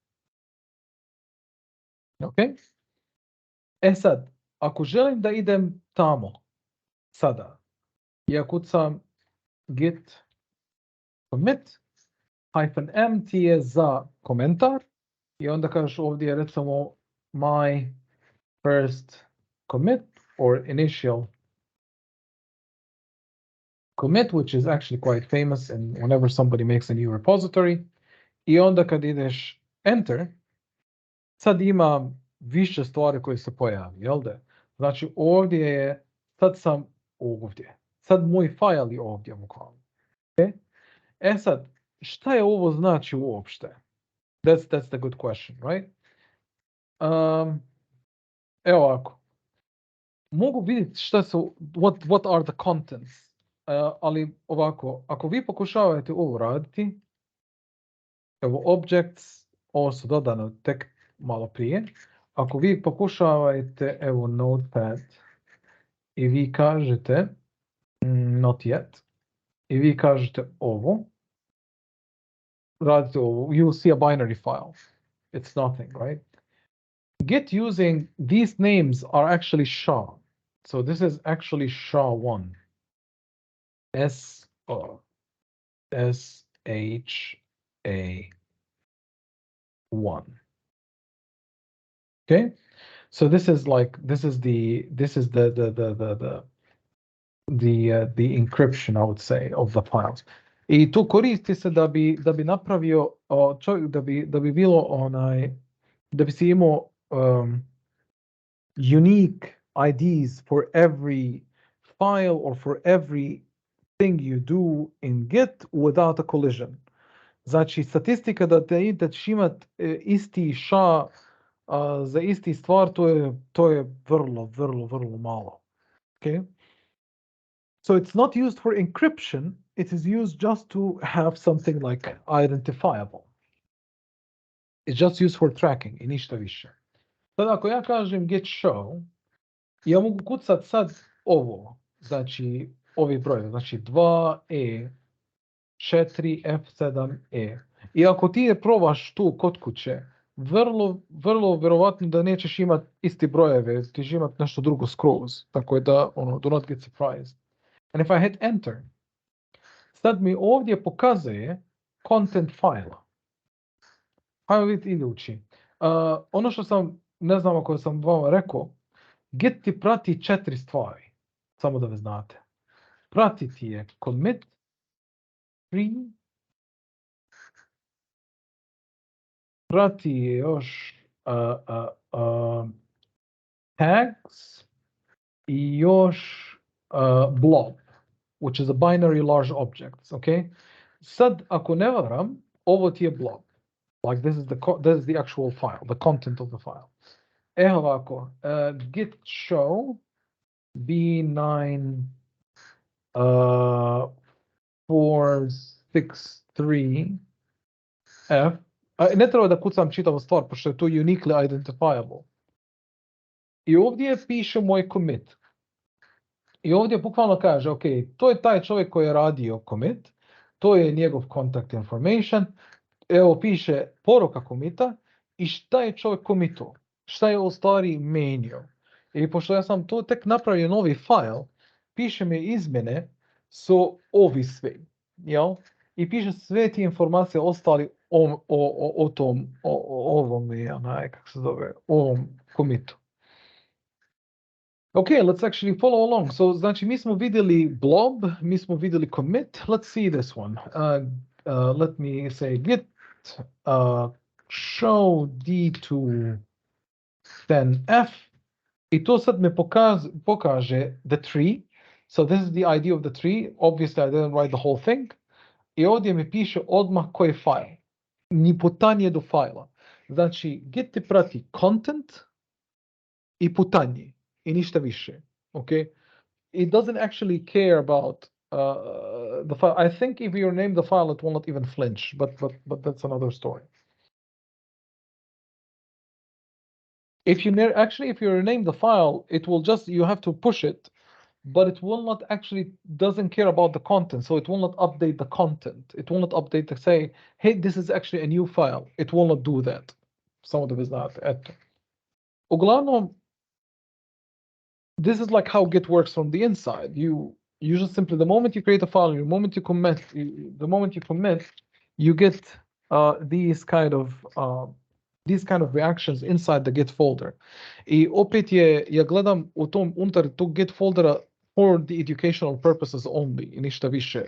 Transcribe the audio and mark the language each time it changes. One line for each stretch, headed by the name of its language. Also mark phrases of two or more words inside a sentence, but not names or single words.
Bosnian: Ok? E sad, ako želim da idem tamo, sada, ja kucam git commit -m ti je za komentar i onda kažeš ovdje recimo
English: my first commit or initial commit, which is actually quite famous and whenever somebody makes a new repository.
Bosnian: I onda kad ideš enter, sad ima više stvari koje se pojavi, jel da? Znači ovdje je, sad sam ovdje. Sad moj file je ovdje bukvalno. Okay? E sad, šta je ovo znači uopšte?
English: That's the good question, right?
Bosnian: Evo ovako. Mogu vidjeti šta su,
English: what are the contents.
Bosnian: Ali ovako, ako vi pokušavate ovo raditi, evo objects, ovo su dodano tek malo prije. Ako vi pokušavate, evo notepad, i vi kažete not yet, i vi kažete ovo, radite ovo,
English: you'll see a binary file. It's nothing, right? Git using these names are actually SHA. So this is actually SHA-1. SHA-1. Okay, so this is the encryption, I would say, of the files.
Bosnian: I tu koristi se da bi napravio čovjek, da bi bilo da bi si imao
English: unique IDs for every file or for every thing you do in Git without a collision.
Bosnian: Znači, statistika da ćeš imat isti SHA za isti stvar, to je vrlo malo. Okay?
English: So it's not used for encryption, it is used just to have something like identifiable. It's just used for tracking
Bosnian: i ništa više. Sad ako ja kažem git show, ja mogu kucat sad ovo, znači ovi brojevi, znači 2E, 4F7E. I ako ti je probaš tu kod kuće, vrlo vjerovatno da nećeš imat isti brojeve, ti ćeš imat nešto drugo skroz, tako da,
English: do not get surprised. And if I hit enter,
Bosnian: sad mi ovdje pokazuje
English: content file.
Bosnian: Hajmo vidjeti idući. Ono što sam, ne znam ako sam vam rekao, Git ti prati 4 stvari, samo da ve znate. Prati ti je commit, PRIII, prati je još tags i još blob,
English: which is a binary large object,
Bosnian: okay? Sad, ako ne varam, ovo ti je blob.
English: Like this is the actual file, the content of the file.
Bosnian: Evo ovako, git show b9 463 f. Ne treba da kucam čitavu stvar, pošto je to
English: uniquely identifiable.
Bosnian: I ovdje piše moj commit. I ovdje bukvalno kaže, ok, to je taj čovjek koji je radio commit, to je njegov
English: contact information,
Bosnian: evo piše poruka commita i šta je čovjek commitao, šta je u stvari menio. I pošto ja sam to tek napravio novi file, piše mi izmjene su ovi svi, jel? I piše sve ti informacije ostali o tom, ovom, kako se zove, ovom commitu.
English: Okay, let's actually follow along. So,
Bosnian: znači, mi smo vidjeli blob, mi smo vidjeli commit.
English: Let's see this one. Let me say git show d2 then f.
Bosnian: I to sad me pokaže
English: the tree. So this is the ID of the tree. Obviously, I didn't write the whole thing.
Bosnian: I ovdje mi piše odmah koji je file. Ni putanje do fajla. Znači, git ti prati content i putanje. I ništa više, okay?
English: It doesn't actually care about the file. I think if you name the file, it will not even flinch, but that's another story. If you name the file, it will just, you have to push it, but it will not actually, doesn't care about the content, so it will not update the content. It will not update to say, hey, this is actually a new file. It will not do that. Some of them is not.
Bosnian: Eto. Uglavnom,
English: this is like how Git works from the inside. You just simply, the moment you create a file, the moment you commit, you get these kind of reactions inside the Git folder.
Bosnian: I opet ja gledam unutar tog Git foldera
English: for the educational purposes only
Bosnian: i ništa više.